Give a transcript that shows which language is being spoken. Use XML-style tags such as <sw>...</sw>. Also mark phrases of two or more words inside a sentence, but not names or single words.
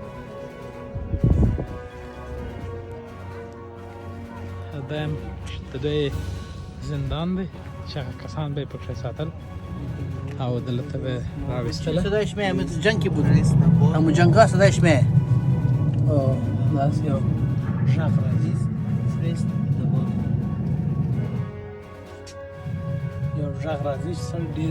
<ps>دایم دوی زندان دی چې هغه کسان به یې پکې ساتل او دلته به یې راویستله</ps> <fa>صدایش میه مثل جنگ بود همو جنگا صدایش میه</fa> <ps>داسې یو غږ راځي یو غږ راځي چې سړی ډېر</ps>